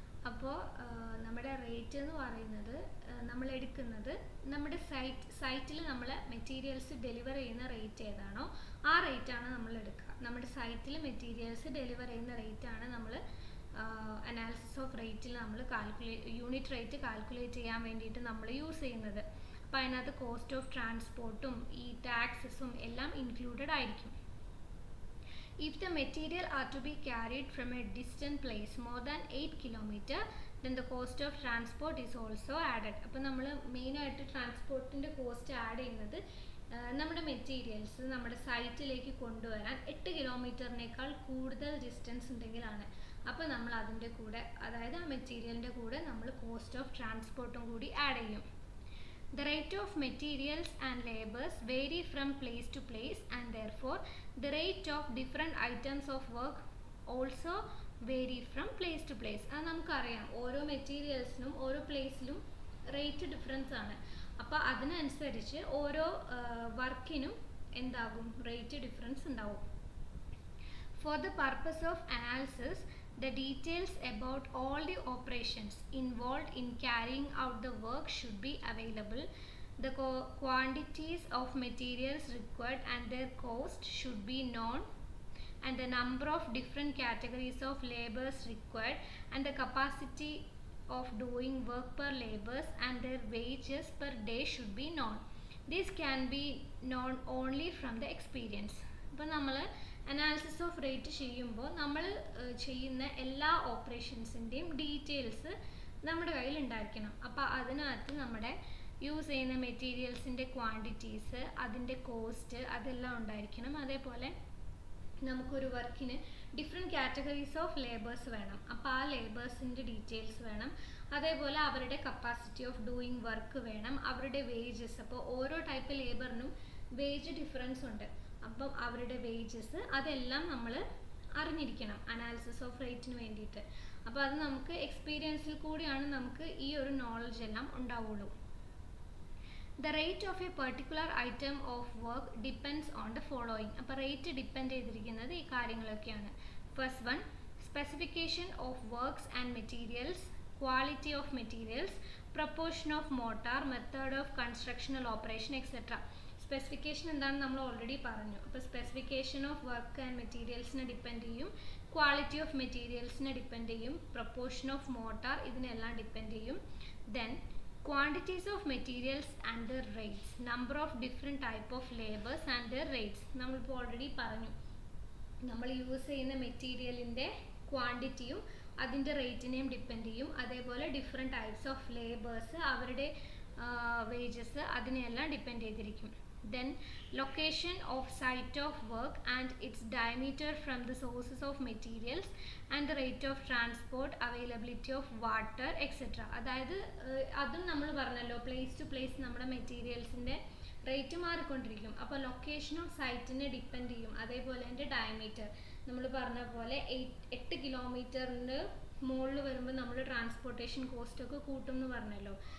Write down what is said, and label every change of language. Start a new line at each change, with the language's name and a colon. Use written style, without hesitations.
Malayalam: അപ്പോൾ നമ്മുടെ റേറ്റ് എന്ന് പറയുന്നത് നമ്മൾ എടുക്കുന്നത് നമ്മുടെ സൈറ്റിൽ നമ്മൾ മെറ്റീരിയൽസ് ഡെലിവർ ചെയ്യുന്ന റേറ്റ് ഏതാണോ ആ റേറ്റാണ് നമ്മൾ എടുക്കുക. നമ്മുടെ സൈറ്റിൽ മെറ്റീരിയൽസ് ഡെലിവർ ചെയ്യുന്ന റേറ്റാണ് നമ്മൾ അനാലിസിസ് ഓഫ് റേറ്റിൽ നമ്മൾ യൂണിറ്റ് റേറ്റ് കാൽക്കുലേറ്റ് ചെയ്യാൻ വേണ്ടിയിട്ട് നമ്മൾ യൂസ് ചെയ്യുന്നത്. അപ്പോൾ അതിനകത്ത് കോസ്റ്റ് ഓഫ് ട്രാൻസ്പോർട്ടും ഈ ടാക്സസും എല്ലാം ഇൻക്ലൂഡഡ് ആയിരിക്കും.
English: If the material are to be carried from a distant place more than 8 km, then the cost of transport is also added.
Malayalam: അപ്പോൾ നമ്മൾ മെയിനായിട്ട് ട്രാൻസ്പോർട്ടിൻ്റെ കോസ്റ്റ് ആഡ് ചെയ്യുന്നത് നമ്മുടെ മെറ്റീരിയൽസ് നമ്മുടെ സൈറ്റിലേക്ക് കൊണ്ടുവരാൻ 8 കിലോമീറ്ററിനേക്കാൾ കൂടുതൽ ഡിസ്റ്റൻസ് ഉണ്ടെങ്കിലാണ്. അപ്പോൾ നമ്മൾ അതിൻ്റെ കൂടെ, അതായത് ആ മെറ്റീരിയലിൻ്റെ കൂടെ നമ്മൾ കോസ്റ്റ് ഓഫ് ട്രാൻസ്പോർട്ടും കൂടി ആഡ് ചെയ്യും.
English: The rate of materials and labors vary from place to place, and therefore the rate of different items of work also vary from place to place.
Malayalam: അത് നമുക്കറിയാം, ഓരോ മെറ്റീരിയൽസിനും ഓരോ പ്ലേസിലും റേറ്റ് ഡിഫറൻസ് ആണ്. അപ്പോൾ അതിനനുസരിച്ച് ഓരോ വർക്കിനും എന്താകും, റേറ്റ് ഡിഫറൻസ് ഉണ്ടാവും.
English: For the purpose of analysis, the details about all the operations involved in carrying out the work should be available. The quantities of materials required and their cost should be known, and the number of different categories of labors required and the capacity of doing work per labors and their wages per day should be known. This can be known only from the experience.
Malayalam: അപ്പോൾ നമ്മൾ analysis of rate ചെയ്യുമ്പോൾ നമ്മൾ ചെയ്യുന്ന എല്ലാ ഓപ്പറേഷൻസിൻ്റെയും details നമ്മുടെ കയ്യിൽ ഉണ്ടായിരിക്കണം. അപ്പോൾ അതിനകത്ത് നമ്മുടെ യൂസ് ചെയ്യുന്ന മെറ്റീരിയൽസിൻ്റെ ക്വാണ്ടിറ്റീസ്, അതിൻ്റെ കോസ്റ്റ്, അതെല്ലാം ഉണ്ടായിരിക്കണം. അതേപോലെ നമുക്കൊരു വർക്കിന്
English: different categories of labours
Malayalam: വേണം. അപ്പോൾ ആ ലേബേഴ്സിൻ്റെ ഡീറ്റെയിൽസ് വേണം. അതേപോലെ അവരുടെ
English: capacity of doing work
Malayalam: വേണം, അവരുടെ വേജസ്. അപ്പോൾ ഓരോ ടൈപ്പ് ലേബറിനും വേജ് ഡിഫറൻസ് ഉണ്ട്. അപ്പം അവരുടെ വേജസ് അതെല്ലാം നമ്മൾ അറിഞ്ഞിരിക്കണം അനാലിസിസ് ഓഫ് റേറ്റിന് വേണ്ടിയിട്ട്. അപ്പോൾ അത് നമുക്ക് എക്സ്പീരിയൻസിൽ കൂടിയാണ് നമുക്ക് ഈ ഒരു നോളജ് എല്ലാം ഉണ്ടാവുള്ളൂ.
English: The rate of a particular item of work depends on the following.
Malayalam: അപ്പോൾ റേറ്റ് ഡിപ്പെൻഡ് ചെയ്തിരിക്കുന്നത് ഈ കാര്യങ്ങളൊക്കെയാണ്.
English: First one, specification of works and materials, quality of materials, proportion of mortar, method of constructional operation, etcetera.
Malayalam: Specification എന്താണെന്ന് നമ്മൾ already പറഞ്ഞു. അപ്പോൾ specification of work and മെറ്റീരിയൽസിനെ depend ചെയ്യും, quality of മെറ്റീരിയൽസിനെ depend ചെയ്യും, പ്രൊപ്പോർഷൻ ഓഫ് മോട്ടാർ ഇതിനെല്ലാം depend ചെയ്യും.
English: Then quantities of materials and their rates, number of different type of labours and their rates.
Malayalam: നമ്മളിപ്പോൾ already പറഞ്ഞു, നമ്മൾ യൂസ് ചെയ്യുന്ന മെറ്റീരിയലിൻ്റെ ക്വാണ്ടിറ്റിയും അതിൻ്റെ റേറ്റിനെയും ഡിപ്പെൻഡ് ചെയ്യും. അതേപോലെ
English: different types of labours,
Malayalam: അവരുടെ വേജസ്, അതിനെല്ലാം ഡിപ്പെൻഡ് ചെയ്തിരിക്കും.
English: Then location of site of work and its diameter from the sources of materials and the rate of transport, availability of water, etc.
Malayalam: അതായത് അതും നമ്മൾ പറഞ്ഞല്ലോ,
English: place to place
Malayalam: നമ്മുടെ മെറ്റീരിയൽസിൻ്റെ rate മാറിക്കൊണ്ടിരിക്കും. അപ്പോൾ ലൊക്കേഷൻ ഓഫ് സൈറ്റിനെ ഡിപ്പെൻഡ് ചെയ്യും. അതേപോലെ അതിൻ്റെ ഡയമീറ്റർ നമ്മൾ പറഞ്ഞ പോലെ 8 കിലോമീറ്ററിൻ്റെ മുകളിൽ വരുമ്പോൾ നമ്മൾ ട്രാൻസ്പോർട്ടേഷൻ കോസ്റ്റ് ഒക്കെ കൂട്ടും എന്ന് പറഞ്ഞല്ലോ.